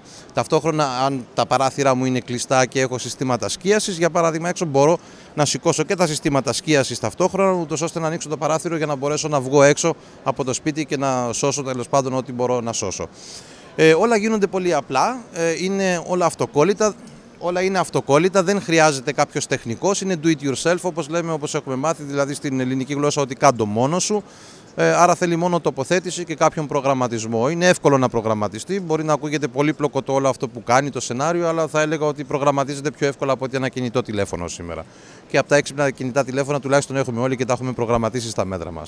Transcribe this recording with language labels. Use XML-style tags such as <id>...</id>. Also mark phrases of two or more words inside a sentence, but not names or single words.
<el>Ταυτόχρονα, αν τα παράθυρα μου είναι κλειστά και έχω συστήματα σκίασης, για παράδειγμα, έξω μπορώ να σηκώσω και τα συστήματα σκίασης ταυτόχρονα, ούτως ώστε να ανοίξω το παράθυρο για να μπορέσω να βγω έξω από το σπίτι και να σώσω τέλος πάντων ό,τι μπορώ να σώσω. Όλα γίνονται πολύ απλά, είναι όλα αυτοκόλλητα. Όλα είναι αυτοκόλλητα, δεν χρειάζεται κάποιος τεχνικός, είναι</el> <en>do it yourself</en> <el>όπως λέμε, όπως έχουμε μάθει, δηλαδή στην ελληνική γλώσσα ότι κάντο μόνος σου. Άρα θέλει μόνο τοποθέτηση και κάποιον προγραμματισμό. Είναι εύκολο να προγραμματιστεί, μπορεί να ακούγεται πολύπλοκο το όλο αυτό που κάνει το σενάριο, αλλά θα έλεγα ότι προγραμματίζεται πιο εύκολα από ότι ένα κινητό τηλέφωνο σήμερα. Και από τα έξυπνα κινητά τηλέφωνα τουλάχιστον έχουμε όλοι και τα έχουμε προγραμματίσει στα μέτρα μας.</el>